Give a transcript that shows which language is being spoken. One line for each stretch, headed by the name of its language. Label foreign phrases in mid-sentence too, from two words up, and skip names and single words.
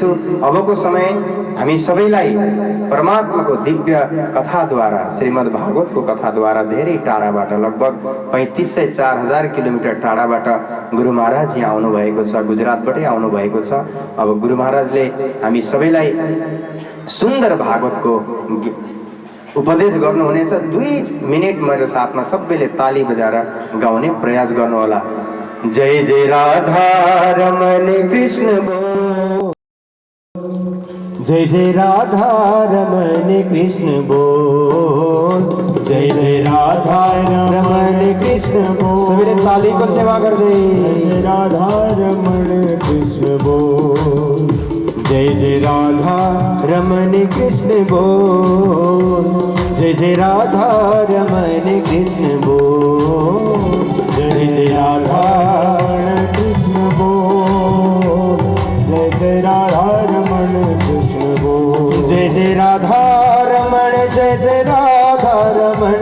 Nepali: अबको समय हामी सबैलाई परमात्माको दिव्य कथाद्वारा, श्रीमद् भागवतको कथाद्वारा धेरै टाढाबाट, लगभग 3500-4000 किलोमिटर टाढाबाट गुरु महाराज यहाँ आउनुभएको छ, गुजरातबाटै आउनुभएको छ। अब गुरु महाराजले हामी सबैलाई सुन्दर भागवतको उपदेश गर्नुहुनेछ। 2 मिनट मेरो साथमा सबैले ताली बजाएर गाउने प्रयास गर्नुहोला।
Hindi: जय जय राधा रमण कृष्ण बोल, जय जय राधा रमण कृष्ण बोल, जय जय राधा रमण कृष्ण बोल।
Nepali: सबैले तालीको सेवा गर्दै
Hindi: राधा रमण कृष्ण बोल, जय जय राधा रमण कृष्ण बोल, जय जय राधा रमण कृष्ण बोल, जय जय राधा कृष्ण बोल, जय जय राधा रमण कृष्ण बोल, जय जय राधा रमण, जय जय राधा रमण,